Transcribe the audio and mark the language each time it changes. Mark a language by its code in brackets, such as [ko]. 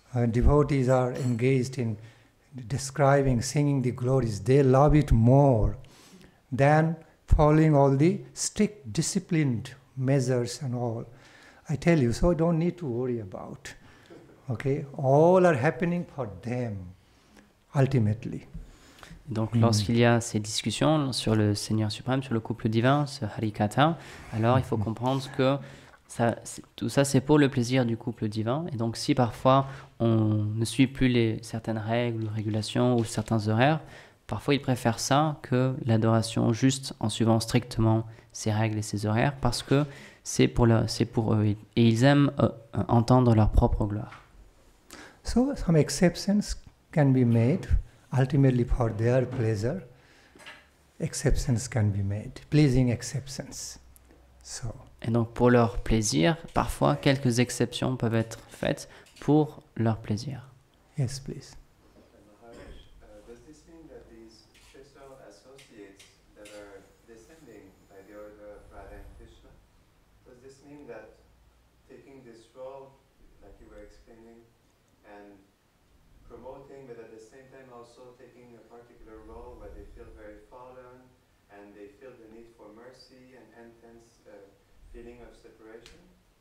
[en] Devotees are engaged in describing, singing the glories. They love it more than following all the strict, disciplined measures and all. I tell you, so don't need to worry about. Okay, all are happening for them, ultimately. [fr] Donc lorsqu'il y a ces discussions sur le Seigneur suprême, sur le couple divin, ce Harikatha, alors il faut comprendre que tout ça c'est pour le plaisir du couple divin. Et donc si parfois on ne suit plus certaines règles ou régulations ou certains horaires, parfois ils préfèrent ça que l'adoration juste en suivant strictement ces règles et ces horaires, parce que c'est pour eux et ils aiment entendre leur propre gloire. [en] So some exceptions can be made. Ultimately, for their pleasure, exceptions can be made, pleasing exceptions. So. [fr] Et donc, pour leur plaisir, parfois, quelques exceptions peuvent être faites pour leur plaisir. [en] Yes, please. Maharaj, does this mean that these special associates that are descending by the order of Radha and Krishna, does this mean that taking this role, like you were explaining, and promoting, but at the same time also taking a particular role where they feel very fallen and they feel the need for mercy and intense feeling of separation?